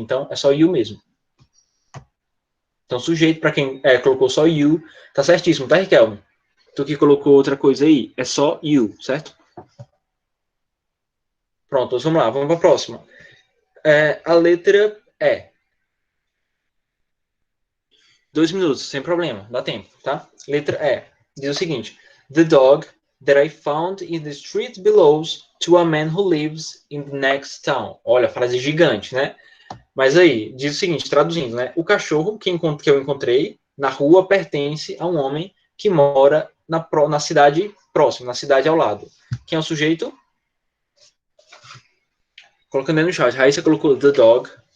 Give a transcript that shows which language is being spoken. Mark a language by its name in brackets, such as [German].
[Portuguese] Então, é só you mesmo. Então, sujeito, para quem colocou só you, tá certíssimo, tá, Riquelme? Tu que colocou outra coisa aí, é só you, certo? Pronto, vamos lá, vamos para a próxima. A letra E. 2 minutos, sem problema, dá tempo, tá? Letra E. Diz o seguinte: [English] The dog that I found in the street belongs to a man who lives in the next town. [Portuguese] Olha, frase gigante, né? Mas aí, diz o seguinte, traduzindo, né? O cachorro que eu encontrei na rua pertence a um homem que mora na cidade próxima, na cidade ao lado. Quem é o sujeito? Colocando aí no chat. Raíssa colocou the dog.